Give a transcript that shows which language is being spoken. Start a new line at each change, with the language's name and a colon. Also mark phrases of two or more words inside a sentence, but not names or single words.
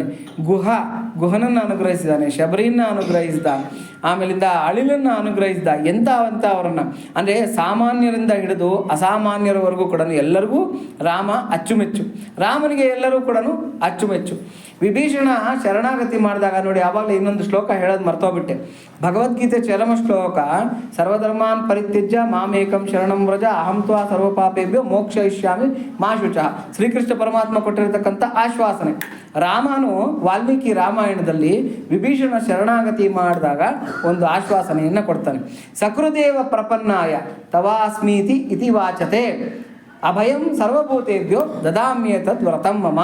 Kannada: ಗುಹನನ್ನು ಅನುಗ್ರಹಿಸಿದ್ದಾನೆ, ಶಬರಿಯನ್ನು ಅನುಗ್ರಹಿಸಿದ, ಆಮೇಲಿಂದ ಅಳಿಲನ್ನು ಅನುಗ್ರಹಿಸಿದ. ಅವರನ್ನು ಅಂದರೆ ಸಾಮಾನ್ಯರಿಂದ ಹಿಡಿದು ಅಸಾಮಾನ್ಯರವರೆಗೂ ಕೂಡ ಎಲ್ಲರಿಗೂ ರಾಮ ಅಚ್ಚುಮೆಚ್ಚು. ರಾಮನಿಗೆ ಎಲ್ಲರೂ ಕೂಡ ಅಚ್ಚುಮೆಚ್ಚು. ವಿಭೀಷಣ ಶರಣಾಗತಿ ಮಾಡಿದಾಗ ನೋಡಿ, ಆವಾಗಲೇ ಇನ್ನೊಂದು ಶ್ಲೋಕ ಹೇಳೋದು ಮರ್ತೋಗ್ಬಿಟ್ಟೆ. ಭಗವದ್ಗೀತೆ ಚರಮ ಶ್ಲೋಕ,
Sanskrit: ಸರ್ವಧರ್ಮಾನ್ ಪರಿತ್ಯಜ್ಯ ಮಾಮೇಕಂ ಶರಣಂ ವ್ರಜ ಅಹಂ ತ್ವಾ ಸರ್ವಪಾಪೇಭ್ಯೋ ಮೋಕ್ಷಯಿಷ್ಯಾಮಿ ಮಾ ಶುಚಃ.
Kannada: ಶ್ರೀಕೃಷ್ಣ ಪರಮಾತ್ಮ ಕೊಟ್ಟಿರತಕ್ಕಂಥ ಆಶ್ವಾಸನೆ. ರಾಮನು ವಾಲ್ಮೀಕಿ ರಾಮಾಯಣದಲ್ಲಿ ವಿಭೀಷಣ ಶರಣಾಗತಿ ಮಾಡಿದಾಗ ಒಂದು ಆಶ್ವಾಸನೆಯನ್ನು ಕೊಡ್ತಾನೆ.
Sanskrit: ಸಕೃದೇವ ಪ್ರಪನ್ನಾಯ ತವಾಸ್ಮೀತಿ ಇತಿ ವಾಚತೆ ಅಭಯಂ ಸರ್ವಭೂತೇಭ್ಯೋ ದದಾಮ್ಯೇತದ್ ವ್ರತಂ ಮಮ.